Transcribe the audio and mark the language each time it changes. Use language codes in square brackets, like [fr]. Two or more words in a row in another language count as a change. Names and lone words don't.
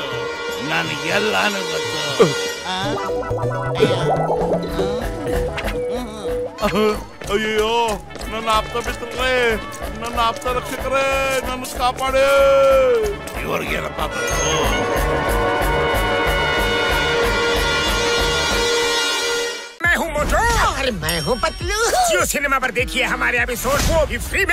[kn] ನನಗೆಲ್ಲಾನು ಗೊತ್ತು. ಅಯ್ಯೋ, ನನ್ನ ಆಪ್ತ ಮಿತ್ರರೇ, ನನ್ನ ಆಪ್ತ ರಕ್ಷಕರೇ, ನನ್ನ ಕಾಪಾಡಿ. ಇವ್ರಿಗೇನಪ್ಪ ಬಂತು? [hi] मैं हूँ मोटू और मैं हूँ पतलू। जियो सिनेमा पर देखिए हमारे एपिसोड, वो भी फ्री में।